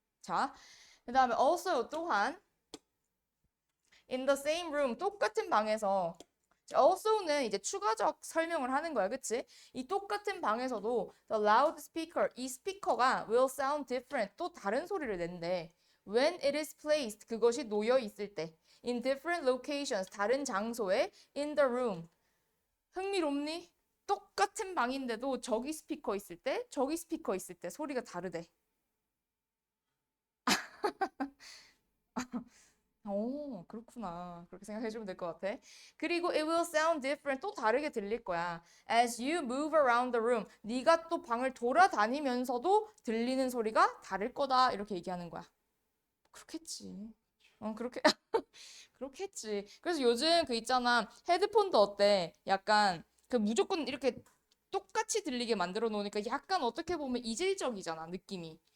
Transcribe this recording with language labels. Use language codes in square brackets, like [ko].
[ko] 자, 그 다음에 also 또한 [en] in the same room, [ko] 똑같은 방에서. also는 이제 추가적 설명을 하는 거야, 그치? 이 똑같은 방에서도 the loudspeaker, 이 스피커가 [en] will sound different, [ko] 또 다른 소리를 낸대. [en] When it is placed, [ko] 그것이 놓여 있을 때. [en] In different locations, [ko] 다른 장소에. [en] In the room. [ko] 흥미롭니? 똑같은 방인데도 저기 스피커 있을 때, 저기 스피커 있을 때 소리가 다르대. 오, 그렇구나. 그렇게 생각해주면 될 것 같아. [en] 그리고 it will sound different. [ko] 또 다르게 들릴 거야. [en] As you move around the room. [ko] 네가 또 방을 돌아다니면서도 들리는 소리가 다를 거다. 이렇게 얘기하는 거야. 그렇겠지. 그렇게, 그렇겠지. 그래서 요즘 그 있잖아. 헤드폰도 어때? 약간 그 무조건 이렇게 똑같이 들리게 만들어 놓으니까 약간 어떻게 보면 이질적이잖아, 느낌이.